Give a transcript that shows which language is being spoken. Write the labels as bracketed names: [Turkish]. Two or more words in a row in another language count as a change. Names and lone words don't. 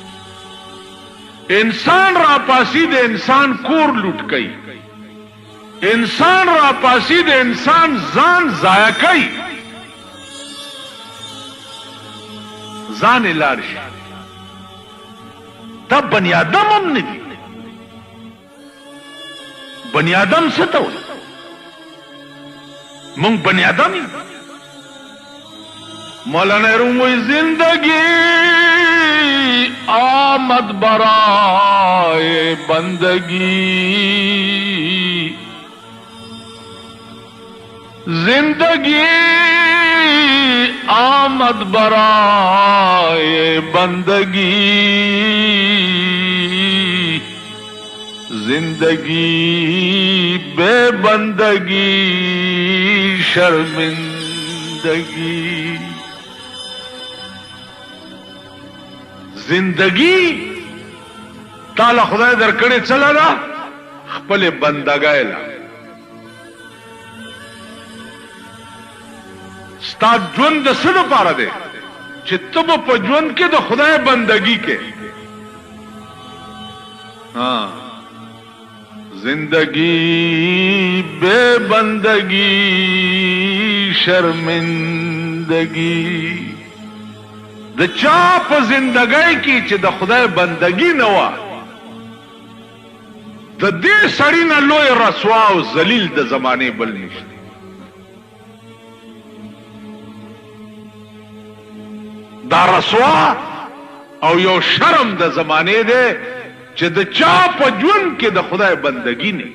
[Pashto] انسان را پاسي د انسان کور لوټ کوي انسان را پاسي د انسان ځان ضایع کوي ځان لار شي دا بنی آدم هم نه دي بنی آدم څه ته وایي مونږ بنی آدم یو مولانا روم وی [Persian] زندگی آمد برائے بندگی زندگی آمد برائے بندگی زندگی بے بندگی شرمندگی زندگی [Pashto] تعالی خدای درکړې چلا دا خپل بندګای لا ستا ژوند د څه لپاره دی چې ته په ژوند کې د خدای بندګي کې [Persian] زندگی بے بندگی [Pashto] شرمندگی د چا په زندګۍ کې چې د خدای بندګي نه و د دې سړی نه لوی رسوا او ذلیل د زمانه بل نشته. دا رسوا او یو شرم د زمانه دی چې د چا په ژوند کې د خدای بندګي نه.